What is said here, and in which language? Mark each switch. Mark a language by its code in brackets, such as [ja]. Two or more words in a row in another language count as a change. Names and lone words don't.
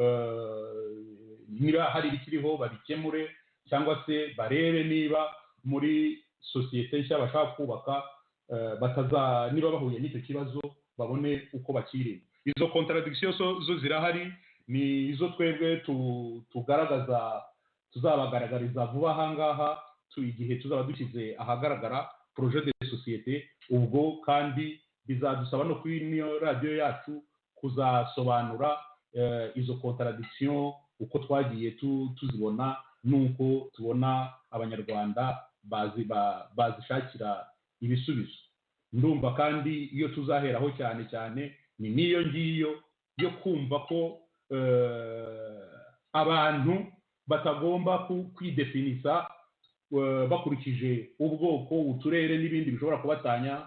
[rw] niba hari ibikiriho babikemure, cyangwa se barebe niba muri sosiyete nshya bashaka kubaka niba bahuye n'icyo kibazo babone uko bakirinda. Izo contradiction zo zirahari, ni izo twebwe tuzabagaragariza vuba ahangaha igihe tuzaba dushyize ahagaragara [fr] projet de société. [rw] Ubwo kandi bizadusaba no kuri niyo radio yacu kuzasobanura izo contradiction uko twagiye tuzibona, nuko tubona abanyarwanda bazishakira ibisubizo. Ndumva kandi iyo tuzaheraho cyane cyane ni niyo ngiyo yo kumva ko abantu batagomba kwidefinisa bakurikije ubwoko, uturere n'ibindi bishobora kubatanya.